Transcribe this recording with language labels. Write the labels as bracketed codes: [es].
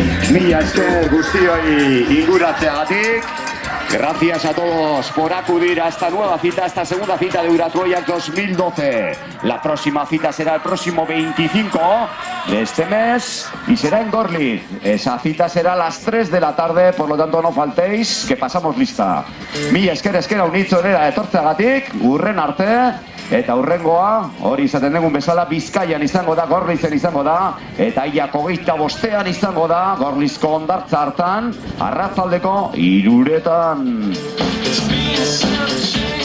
[eu] Mila esker guztioi inguratzeagatik. [es] Gracias a todos por acudir a esta nueva cita, a esta segunda cita de Euratroyak 2012. La próxima cita será el próximo 25 de este mes y será en Gorliz. Esa cita será a las 3 de la tarde, por lo tanto no faltéis, que pasamos lista. [eu] Mila esker unitzonera etortzeagatik, urren arte. Eta hurrengoa, hori izaten dugun bezala, Bizkaian izango da, Gorlizen izango da, eta hilak 25ean izango da, Gorlizko hondartza hartan, arratzaldeko 3:00.